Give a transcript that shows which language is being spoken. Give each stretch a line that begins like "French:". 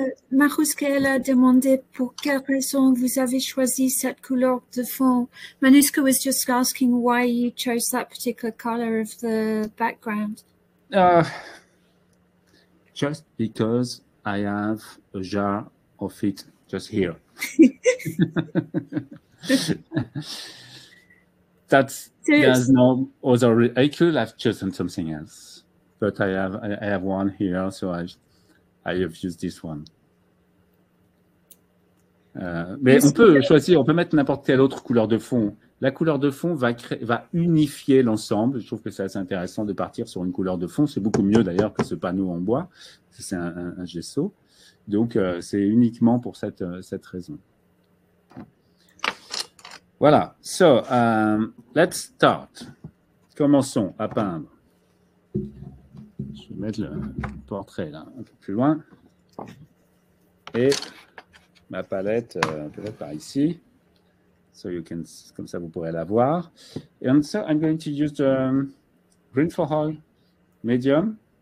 French: Marouske a demandé pour quelle raison vous avez choisi cette couleur de fond.
English: Manuska was just asking why you chose that particular color of the background. Just because I have a jar of it just here. There's no other. I could have chosen something else, but I have one here, so I have used this one.
French: Mais on peut choisir, on peut mettre n'importe quelle autre couleur de fond. La couleur de fond va unifier l'ensemble. Je trouve que c'est assez intéressant de partir sur une couleur de fond. C'est beaucoup mieux d'ailleurs que ce panneau en bois. C'est un gesso. Donc, c'est uniquement pour cette raison. Voilà.
English: So, let's start.
French: Commençons à peindre. Je vais mettre le portrait là un peu plus loin. Et ma palette peut-être par ici.
English: So you can,
French: comme ça vous pourrez la voir.
English: And so I'm going to use the green for oil medium.